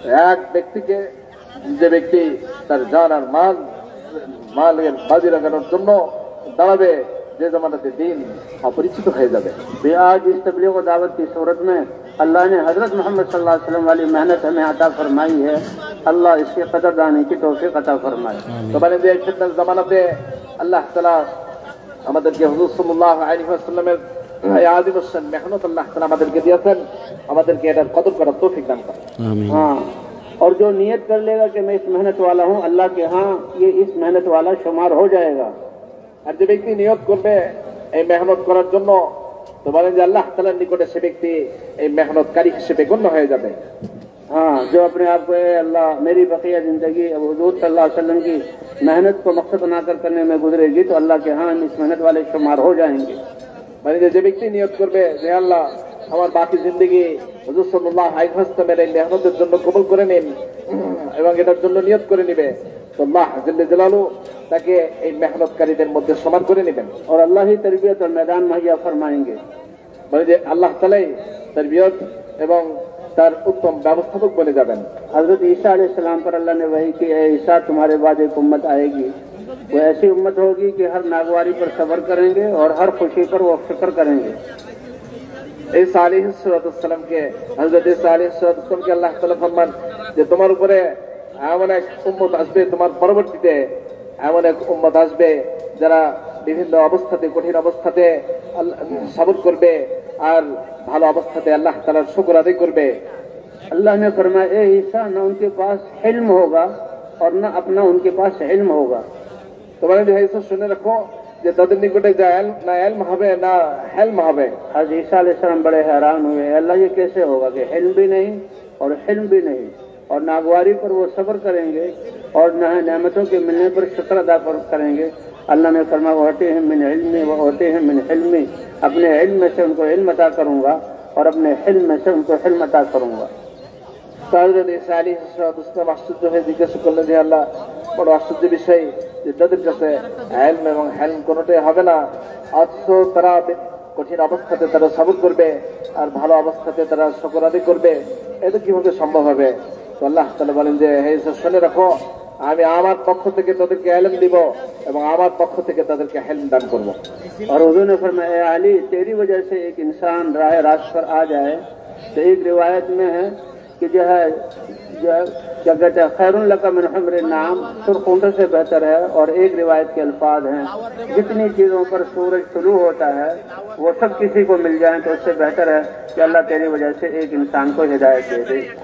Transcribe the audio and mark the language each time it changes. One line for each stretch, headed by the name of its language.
Bangla: এক ব্যক্তিকে, যে ব্যক্তি তার জান আর মালের বাজি লাগানোর জন্য দাঁড়াবে যে জামানাতে দিন অপরিচিত হয়ে যাবে।
Hindi: आज इस तबलीग व दावत की सूरत में अल्लाह ने हजरत मोहम्मद सल्लल्लाहु अलैहि वसल्लम वाली मेहनत हमें अता फरमाई है। अल्लाह इसके कदरदानी की तौफीक अता फरमाए।
Bangla: তো বলেন যে ফিতনার জামানাতে আল্লাহ তাআলা আমাদেরকে হুজুর সাল্লাল্লাহু আলাইহি ওয়াসাল্লামের এই আযীম শান মেহনত আল্লাহ তাআলা আমাদেরকে দিয়েছেন, আমাদেরকে এটার কদর করার তৌফিক দান করেন। আমিন।
Hindi: हाँ, और जो नियत कर लेगा कि मैं इस मेहनत वाला हूँ, अल्लाह के हाँ ये इस मेहनत वाला शुमार हो जाएगा।
Bangla: আর যে ব্যক্তি নিয়ত করবে এই মেহনত করার জন্য তো বলেন যে আল্লাহ তাআলার নিকটে সে ব্যক্তি এই মেহনতকারী হিসেবে গণ্য হয়ে যাবে।
Hindi: हाँ, जो अपने आप को अल्लाह मेरी बकिया जिंदगी अब हुजूर सल्लल्लाहु अलैहि वसल्लम की मेहनत को मकसद बनाकर करने में गुजरेगी तो अल्लाह के हाँ इस मेहनत वाले शुमार हो जाएंगे।
Bangla: মানে যে ব্যক্তি নিয়ত করবে যে আল্লাহ আমার বাকি জিন্দগি হুজুর সাল্লাল্লাহু আলাইহি ওয়াসাল্লামের এই মেহনতের জন্য কবুল করে নিন এবং এটার জন্য নিয়ত করে নেবে, তো আল্লাহ জাল্লে জালালু তাকে এই মেহনতকারীদের মধ্যে সমান করে নেবেন।
Hindi: और अल्लाह ही तरबियत और मैदान मुहैया फरमाएंगे।
Bangla: মানে যে আল্লাহ তাআলাই তারবিয়ত এবং তার উত্তম ব্যবস্থাপক বনে যাবেন।
Hindi: हजरत ईसा अलैहिस्सलाम पर अल्लाह ने वही कि ए ईसा तुम्हारे बाद एक उम्मत आएगी, वो ऐसी उम्मत होगी कि हर नागवारी पर सब्र करेंगे और हर खुशी पर वो फिक्र करेंगे।
Bangla: ঈসা আলাইহিস সালামকে হযরত ঈসা আলাইহিস সালামকে আল্লাহ তাআলা ফরমান যে তোমার উপরে এমন এক উম্মত আসবে, তোমার পরবর্তীতে এমন এক উম্মত আসবে যারা বিভিন্ন অবস্থাতে, কঠিন অবস্থাতে সবর করবে আর ভালো অবস্থাতে আল্লাহ তাআলার শুকর আদায় করবে।
Hindi: अल्लाह ने फरमाया ए ईसा न उनके पास इल्म होगा और न अपना उनके पास इल्म होगा।
Bangla: তোমার যে ঈসা শুনে রাখো যে তাদের নিকটে যা না ইলম হবে না হিলম হবে।
Hindi: हज़रत ईसा अलैहिस्सलाम बड़े हैरान हुए, अल्लाह ये कैसे होगा कि इल्म भी नहीं और हिल्म भी नहीं, और नागवारी पर वो सब्र करेंगे और नेमतों के मिलने पर शुक्र अदा करेंगे। अल्लाह ने फरमाया होते हैं मिन इल्मी व होते हैं मिन हिल्मी, अपने इल्म में से उनको इल्म अता करूंगा और अपने हिल्म में से उनको हिल्म अता करूंगा।
Bangla: হযরত ঈসা আলাইহিস সালাম আশ্চর্য হয়ে জিজ্ঞাসা করলেন যে আল্লাহ, বড় আশ্চর্য বিষয় যে তাদের কাছে ইলম এবং হিলম কোনোটাই হবে না, অথচ তারা কঠিন অবস্থাতে তারা সবর করবে আর ভালো অবস্থাতে তারা শুকর আদায় করবে, এটা কিভাবে সম্ভব হবে? তো আল্লাহ তাআলা বলেন যে হে ঈসা শুনে রাখো, আমি আমার পক্ষ থেকে তাদেরকে ইলম দিব এবং আমার পক্ষ থেকে তাদেরকে হিলম দান করব।
Hindi: और हुजूर ने फरमाया ए अली तेरी वजह से एक इंसान राह रास्त पर आ जाए तो एक रिवायत में है कि जो है क्या कहते हैं
Arabic: खैरुन लका मिन हुम्र नाम,
Hindi: सुर्ख ऊंट से बेहतर है। और एक रिवायत के अल्फाज हैं जितनी चीजों पर सूरज तुलू होता है वो सब किसी को मिल जाए तो उससे बेहतर है कि अल्लाह तेरी वजह से एक इंसान को हिदायत दे दे।